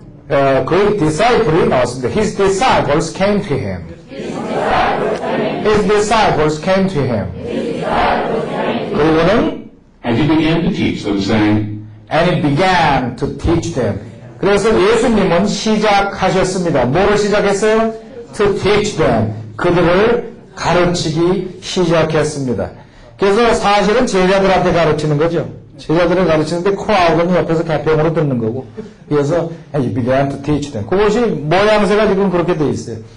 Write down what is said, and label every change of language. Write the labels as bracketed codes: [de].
[ko] 그 disciple이 나왔습니다. [en] His disciples came to him. His disciples came to him. [ko] 그리고는 [en] And he began to teach them, saying, And he began to teach them. [ko] 그래서 예수님은 시작하셨습니다. 뭐를 시작했어요? [en] To teach them. [ko] 그들을 가르치기 시작했습니다. 그래서 사실은 제자들한테 가르치는 거죠. 제자들을 가르치는데 크라우드는 옆에서 개평으로 듣는 거고. 그래서 [en] And he began to teach them. [ko] 그것이 모양새가 지금 그렇게 돼 있어요.